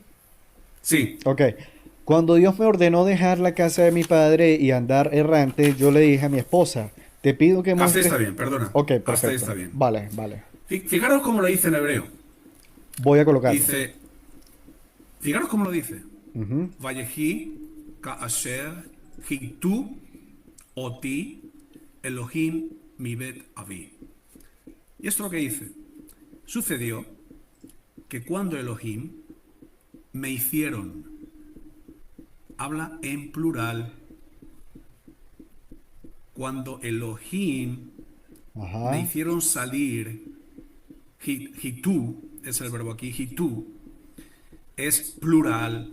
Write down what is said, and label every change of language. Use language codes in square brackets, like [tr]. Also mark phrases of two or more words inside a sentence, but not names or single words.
[es] Sí. Ok. Cuando Dios me ordenó dejar la casa de mi padre y andar errante, yo le dije a mi esposa, te pido que muestres... Hasta ahí está bien, perdona. Ok, perfecto. Hasta ahí está bien. Vale. Fijaros cómo lo dice en hebreo. Voy a colocarlo. Dice... Fijaros cómo lo dice. [he] ויהי כאשר התעו אתי אלהים מבית אבי. [es] Y esto es lo que dice. Sucedió que cuando Elohim me hicieron, habla en plural, cuando Elohim me hicieron salir, hitu, es el verbo aquí, hitu, es plural.